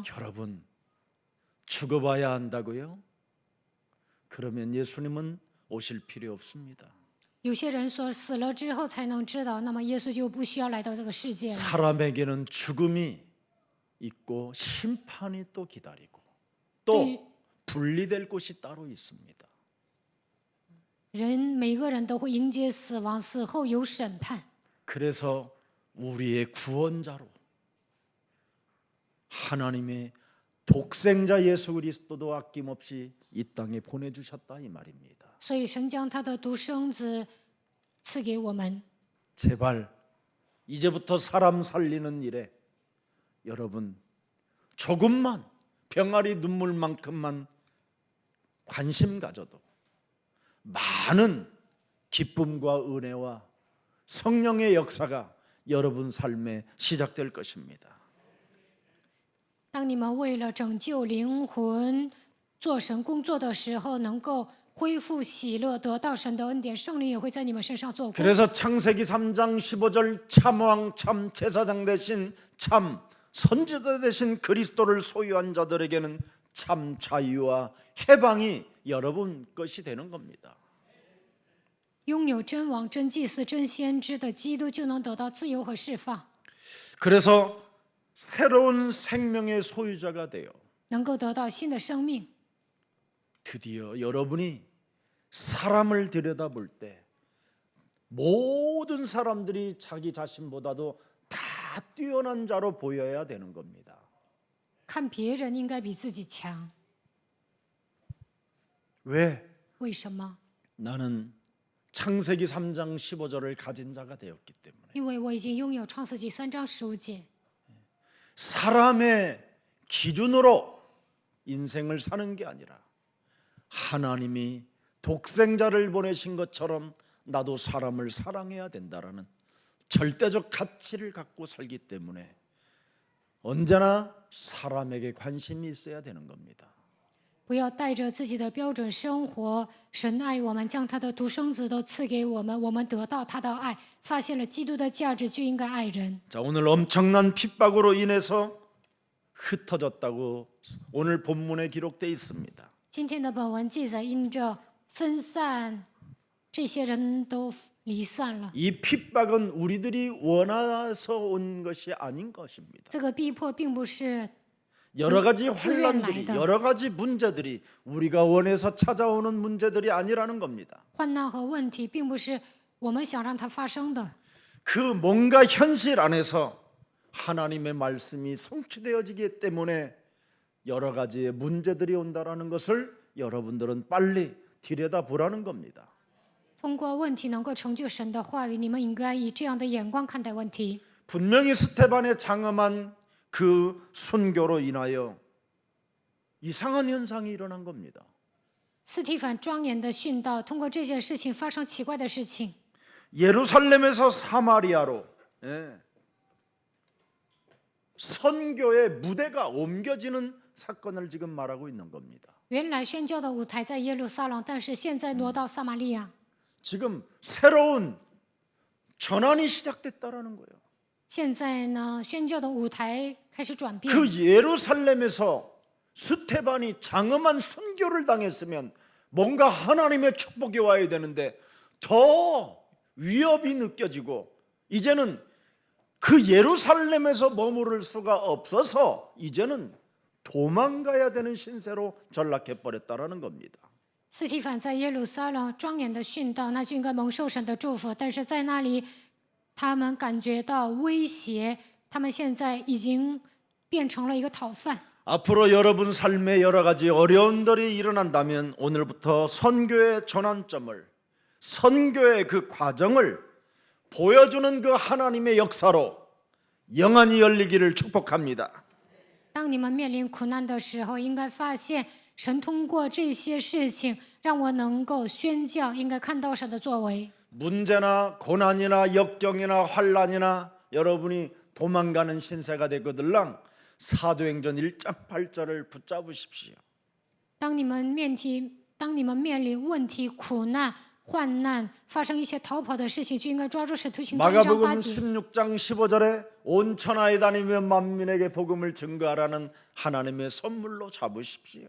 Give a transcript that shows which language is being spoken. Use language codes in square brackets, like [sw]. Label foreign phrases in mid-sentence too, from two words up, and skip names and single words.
[ko] 여러분 죽어봐야 한다고요? 그러면 예수님은 오실 필요 없습니다. [zh] 有些人说死了之后才能知道，那么耶稣就不需要来到这个世界了。 [ko] 사람에게는 죽음이 있고 심판이 또 기다리고 또 네. 분리될 곳이 따로 있습니다. [zh] 人每个人都会迎接死亡，死后有审判。 [ko] 그래서 우리의 구원자로 하나님의 독생자 예수 그리스도도 아낌없이 이 땅에 보내주셨다 이 말입니다. [zh] 所以神将他的独生子赐给我们。 [ko] 제발 이제부터 사람 살리는 일에 여러분 조금만 병아리 눈물만큼만 관심 가져도 많은 기쁨과 은혜와 성령의 역사가 여러분 삶에 시작될 것입니다. [zh] 当你们为了拯救灵魂做神工作的时候，能够恢复喜乐，得到神的恩典，圣灵也会在你们身上做工。 [ko] 그래서 창세기 3장 15절 참왕 참 제사장 대신 참 선지자 대신 그리스도를 소유한 자들에게는 참 자유와 해방이 여러분 것이 되는 겁니다. [zh] 拥有真王、真祭司、真先知的基督，就能得到自由和释放， [ko] 그래서 새로운 생명의 소유자가 되어 [zh] 能够得到新的生命。 [ko] 드디어 여러분이 사람을 들여다볼 때 모든 사람들이 자기 자신보다도 다 뛰어난 자로 보여야 되는 겁니다. [zh] 看别人应该比自己强， [ko] 왜? [zh] 为什么？ [ko] 나는 창세기 3장 15절을 가진 자가 되었기 때문에 [zh] 因为我已经拥有创世纪3章15节。 [ko] 사람의 기준으로 인생을 사는 게 아니라 하나님이 독생자를 보내신 것처럼 나도 사람을 사랑해야 된다라는 절대적 가치를 갖고 살기 때문에 언제나 사람에게 관심이 있어야 되는 겁니다. [zh] 不要带着自己的标准生活。神爱我们，将他的独生子都赐给我们，我们得到他的爱，发现了基督的价值，就应该爱人。 [ko] 자, 오늘 엄청난 핍박으로 인해서 흩어졌다고 오늘 본문에 기록되어 있습니다. [zh] 今天的本文记载，因着分散这些人都离散了。 [ko] 이 핍박은 우리들이 원해서 온 것이 아닌 것입니다. [zh] 这个逼迫并不是 [ko] 여러 가지 환란들이, 환란들이, 여러 가지 문제들이 우리가 원해서 찾아오는 문제들이 아니라는 겁니다. [zh] 患难和问题，并不是我们想让它发生的。 [ko] 그 뭔가 현실 안에서 하나님의 말씀이 성취되어지기 때문에 여러 가지의 문제들이 온다라는 것을 여러분들은 빨리 들여다보라는 겁니다. [zh] 通过问题能够成就神的话语，你们应该以这样的眼光看待问题。 [ko] 분명히 스테반의 장엄한 그 순교로 인하여 이상한 현상이 일어난 겁니다. [zh] 斯提反庄严的殉道，通过这件事情发生奇怪的事情。 [ko] 예루살렘에서 사마리아로 선교의 무대가 옮겨지는 사건을 지금 말하고 있는 겁니다. [zh] 原来宣教的舞台在耶路撒冷，但是现在挪到撒玛利亚。 [ko] 지금 새로운 전환이 시작됐다라는 거예요. [zh] 现在呢，宣教的舞台开始转变。 [ko] 그 예루살렘에서 스테반이 장엄한 순교를 당했으면 뭔가 하나님의 축복이 와야 되는데 더 위협이 느껴지고 이제는 그 예루살렘에서 머무를 수가 없어서 이제는 도망가야 되는 신세로 전락해버렸다라는 겁니다. [zh] 斯提反在耶路撒冷庄严的殉道，那就应该蒙受神的祝福。但是在那里，他们感觉到威胁，他们现在已经变成了一个讨饭。 [ko] 앞으로 여러분 삶에 여러 가지 어려움들이 일어난다면 오늘부터 선교의 전환점을, 선교의 그 과정을 보여주는 그 하나님의 역사로 영안이 열리기를 축복합니다. [zh] 当你们面临苦难的时候，应该发现神通过这些事情，让我能够宣教，应该看到神的作为。 [ko] 문제나 고난이나 역경이나 환란이나 여러분이 도망가는 신세가 되거들랑 사도행전 1장 8절을 붙잡으십시오. [zh] 当你们面临问题、苦难、患难，发生一些逃跑的事情，就应该抓住使徒行传1章 [ko] 마가복음 [zh] 8节。 [ko] 16장 15절에 온 천하에 다니며 만민에게 복음을 증거하라는 하나님의 선물로 잡으십시오.